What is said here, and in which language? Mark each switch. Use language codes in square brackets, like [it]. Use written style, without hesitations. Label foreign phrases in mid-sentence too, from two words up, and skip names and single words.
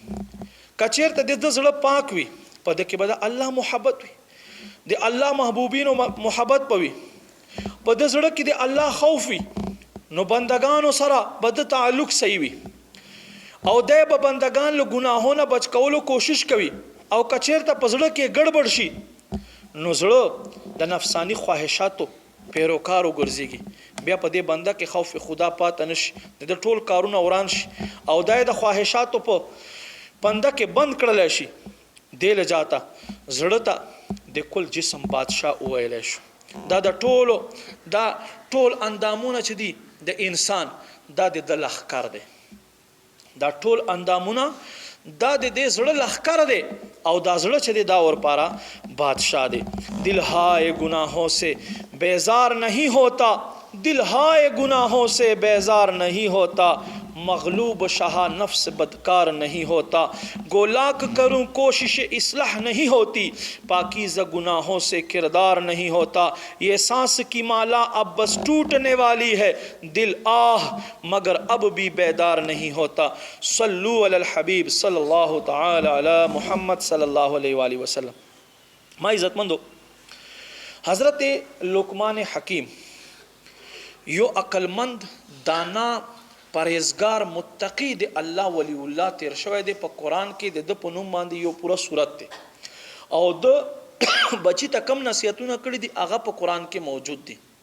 [ps] کچیرته د زړه پاک وي په د کې به د الله محبت وي، د الله محبوبینو محبت پوي، په د زړه کې د الله خوف وي، نو بندگانو سره به د تعلق صحیح وي او د به بندگان له ګناهونو بچ کولو کوشش کوي. او کچیرته په زړه کې ګډوډ شي نو زړه د نفسانی خواهشاتو پیروکار وګرځيږي. بیا په دې بنده کې خوف خدا پات نشي، د ټول کارونه وران شي او د خواهشاتو په بنده کې بند کړل شي. [ur] دل جاتا [ps] زړه ته د کل جسم بادشاه ویل شي. دا د ټول اندامونه چې دي د انسان دا د لخر دی. دا ټول اندامونه دا د دې زړه لخر دی او دا زړه چې دی دا ور پارا بادشاہ دی. [ur] دل ہائے گناہوں سے بیزار نہیں ہوتا، دل ہائے گناہوں سے بیزار نہیں ہوتا، مغلوب شاہ نفس بدکار نہیں ہوتا، گو لاکھ کروں کوشش اصلاح نہیں ہوتی، پاکیزہ گناہوں سے کردار نہیں ہوتا، یہ سانس کی مالا اب بس ٹوٹنے والی ہے، دل آہ مگر اب بھی بیدار نہیں ہوتا. [ar] صلو علی الحبیب صلی اللہ تعالی علی محمد صلی اللہ علیہ وآلہ وسلم. [ps] ما عزت مندو حضرت لقمان حکیم یو عقلمند دانا پرهیزګار متقی د الله ولی الله تیر شوی دی. په قران کې د په نوم باندې یو پوره سورت دی او د بچی ته کم نصیحتونه کړی دي هغه په قران کې موجود دي.